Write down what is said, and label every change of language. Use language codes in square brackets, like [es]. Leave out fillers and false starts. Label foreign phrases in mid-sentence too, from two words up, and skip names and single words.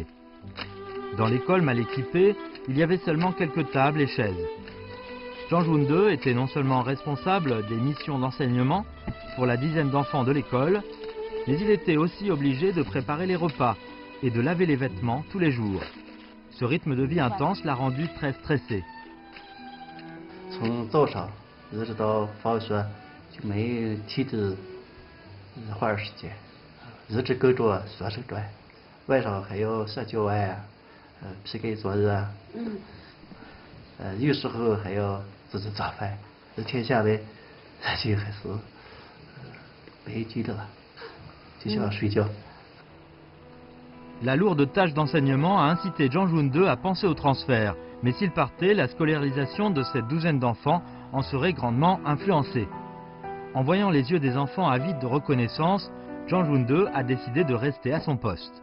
[fr] Dans l'école mal équipée, il y avait seulement quelques tables et chaises. Zhang Junde était non seulement responsable des missions d'enseignement pour la dizaine d'enfants de l'école, mais il était aussi obligé de préparer les repas et de laver les vêtements tous les jours. Ce rythme de vie intense l'a rendu très stressé. [zh] 从早上一直到放学就没提着花时间，一直跟着学生转，晚上还要写教案批改作业，有时候还要自己做饭，一天下来就还是没劲的了。 [fr] La lourde tâche d'enseignement a incité Zhang Junde à penser au transfert, mais s'il partait, la scolarisation de cette douzaine d'enfants en serait grandement influencée. En voyant les yeux des enfants avides de reconnaissance, Zhang Junde a décidé de rester à son poste.